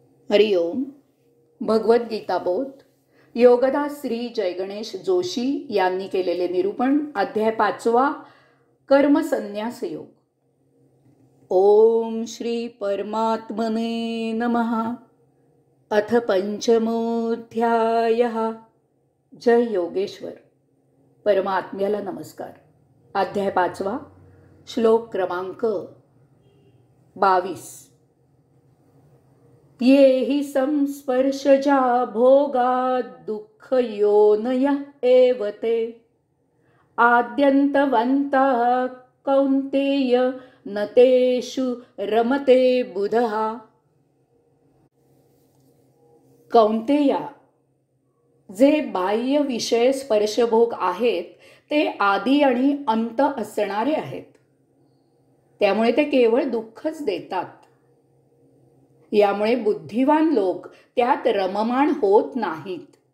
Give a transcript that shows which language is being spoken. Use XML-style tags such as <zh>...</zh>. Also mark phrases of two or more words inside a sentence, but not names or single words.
<mr>हरिओम. भगवद्गीता बोध योगदास श्री जयगणेश जोशी यांनी केलेले निरूपण. अध्याय 5. कर्मसन्यास योग.</mr> <sa>ओम श्री परमात्मने नमः. अथ पंचमोऽध्यायः.</sa> <mr>जय योगेश्वर. परमात्म्याला नमस्कार. अध्याय 5. श्लोक क्रमांक 22.</mr> <sa>ये हि संस्पर्शजा भोगात् दुःखयोनयः एव ते आद्यन्तवन्तः कौन्तेय न तेषु रमते बुधः.</sa> <mr>कौन्तेया, जे बाह्य विषय स्पर्शभोग आहेत ते आदी आणि अंत असणारे आहेत, त्यामुळे ते केवळ दुःखच देतात. यामुळे बुद्धिवान लोक त्यात रममाण होत नाहीत.</mr>